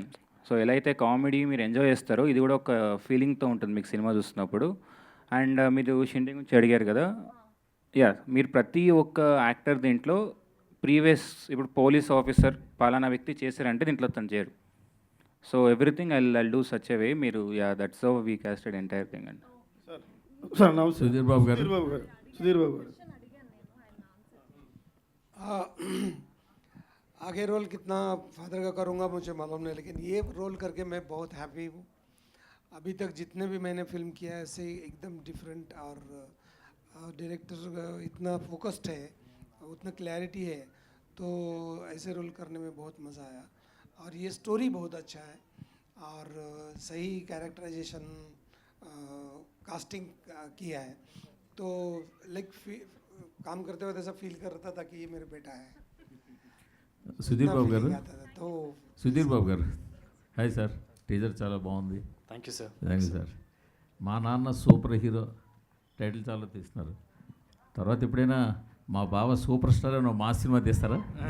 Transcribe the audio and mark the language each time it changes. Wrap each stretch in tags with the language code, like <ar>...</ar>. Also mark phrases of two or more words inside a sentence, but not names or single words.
<te>సో ఎలా అయితే కామెడీ మీరు ఎంజాయ్ చేస్తారో ఇది కూడా ఒక ఫీలింగ్తో ఉంటుంది మీకు సినిమా చూస్తున్నప్పుడు. అండ్ మీరు షిండే గురించి అడిగారు కదా, యా, మీరు ప్రతి ఒక్క యాక్టర్ దీంట్లో ప్రీవియస్ ఇప్పుడు</te> <en>police officer</en> <te>పలానా వ్యక్తి చేశారంటే దీంట్లో తను చేయరు.</te> <en>So everything I'll do such a way. మీరు యా, That's how we casted entire thing అండి.</en> <te>సార్ నమస్తే. సుధీర్ బాబు గారు. సుధీర్ బాబు గారు,</te> <hi>आगे रोल कितना फादर का करूँगा मुझे मालूम नहीं, लेकिन ये रोल करके मैं बहुत हैप्पी हूँ. अभी तक जितने भी मैंने फिल्म किया है ऐसे एकदम डिफरेंट, और डायरेक्टर इतना फोकस्ड है, उतना क्लैरिटी है, तो ऐसे रोल करने में बहुत मज़ा आया. और ये स्टोरी बहुत अच्छा है, और सही</hi> <en>characterisation casting</en> <hi>किया है, तो लाइक काम करते वक्त ऐसा फील कर रहा था कि ये मेरा बेटा है.</hi> <te>సుధీర్ బాబు గారు,</te> <hi>तो</hi> <te>సుధీర్ బాబు గారు,</te> <en>Hi sir,</en> <te>టీజర్ చాలా బాగుంది.</te> <en>Thank you sir. Thank you sir.</en> <te>మా నాన్న</te> <en>super hero</en> <te>టైటిల్ చాలా తీస్తున్నారు. తర్వాత ఎప్పుడైనా మా బావ</te> <en>super star</en> <te>అని మా సినిమా తీస్తారా?</te>